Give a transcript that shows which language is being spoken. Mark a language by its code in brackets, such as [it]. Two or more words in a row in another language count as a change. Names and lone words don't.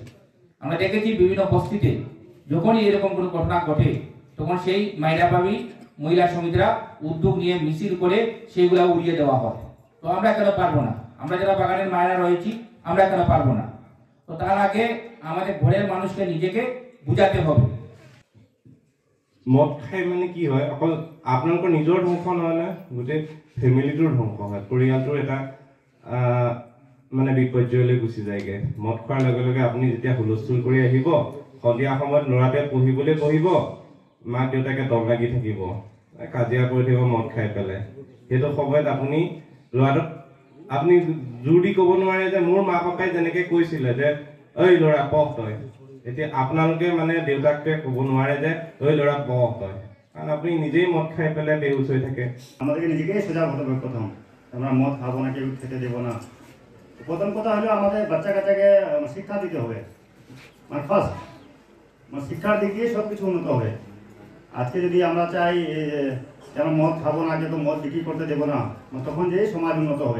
[bn] আমরা দেখেছি বিভিন্ন বস্তিতে যখনই এরকম কোনো ঘটনা ঘটে তখন সেই মাইরা পাইবি মহিলা সমিতিরা উদ্যোগ নিয়ে মিছিল করে সেইগুলা উড়িয়ে দেওয়া হয়। তো আমরা কেন পারবো না? আমরা যারা বাগানের মায়েরা রয়েছি আমরা কেন পারবো না? তো তার আগে আমাদের ঘরের মানুষকে নিজেকে বুঝাতে হবে। [as] মদ খাই মানে কি হয়, অকল আপোনালোকৰ নিজৰ ধ্বংস নহয় না, গোটেই ফেমিলিটোৰ ধ্বংস হয়, পৰিয়ালটোৰ এটা মানে বিপৰ্যয়লৈ গুচি যায়গে। মদ খোৱাৰ লগে লগে আপুনি যেতিয়া হুলস্থুল কৰি আহিব, সন্ধিয়া সময়ত ল'ৰাটোৱে পঢ়িবলৈ বহিব, মাক দেউতাকে দম লাগি থাকিব, কাজিয়া কৰি থাকিব মদ খাই পেলাই। সেইটো সময়ত আপুনি ল'ৰাটোক আপুনি জোৰ দি ক'ব নোৱাৰে যে মোৰ মা পাপাই যেনেকে কৈছিলে যে ঐ ল'ৰা পঢ় তই, এতিয়া আপোনালোকে মানে দেউতাকে ক'ব নোৱাৰে যে ঐ ল'ৰা পঢ় তই, [bn] কারণ আপনি নিজেই মদ খাই পেলে বেহুশ হয়ে থাকে। আমাদেরকে নিজেকেই সজাগ হতে হবে। প্রথম আমরা মদ খাবো না, কেউ খেতে দেবো না। প্রথম কথা হলো আমাদের বাচ্চা কাচ্চাকে শিক্ষা দিতে হবে, মানে ফার্স্ট শিক্ষার দিক দিয়ে সব কিছু উন্নত হবে। আজকে যদি আমরা চাই যেন মদ খাবো না, কিন্তু মদ বিক্রি করতে দেবো না, তখন যে সমাজ উন্নত হবে।